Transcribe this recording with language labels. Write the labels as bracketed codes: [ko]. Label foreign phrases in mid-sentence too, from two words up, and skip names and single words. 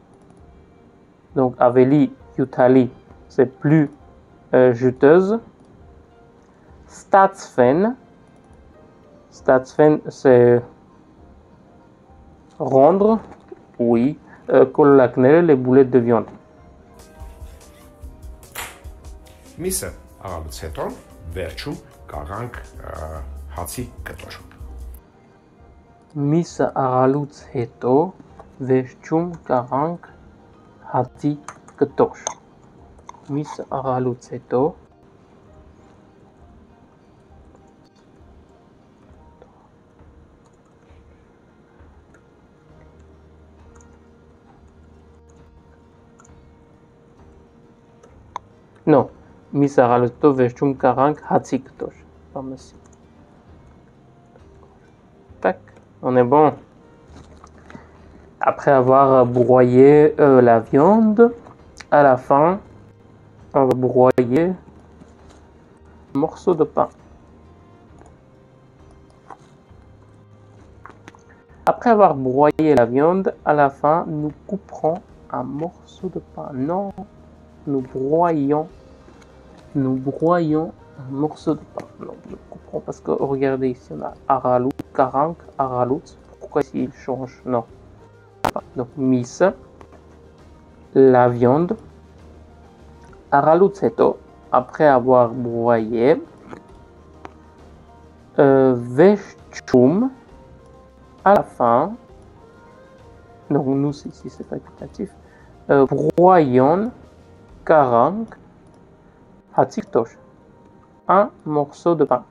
[fr] Donc, [hy] ավելի հյութալի, [fr] c'est plus juteuse. Statsfen. Statsfen, c'est rendre, oui, Kololakner, les boulettes de viande. [hy] Միսը աղալուց հետո վերջում կաղանք հացի կտոր։ Միսը աղալուց հետո վերջում կաղանք հացի կտոր։ Միսը աղալուց հետո non, Misa աղալուծով վերջում կաղանք հացի կտոր. [fr] Tac, on est bon. Après avoir broyé la viande, à la fin, on va broyer un morceau de pain. Après avoir broyé la viande, à la fin, nous couperons un morceau de pain. Non, nous broyons un morceau de pain. Non, nous couperons parce que regardez ici, on a [hy] աղալուց, կաղանք, աղալուց. [fr] Pourquoi ici il change? Non. Donc, mise, la viande, [hy] աղալուց հետո, [fr] après avoir broyé, vechum, à la fin, donc nous ici c'est facultatif, broyon, karank, hatiktosh, un morceau de pain.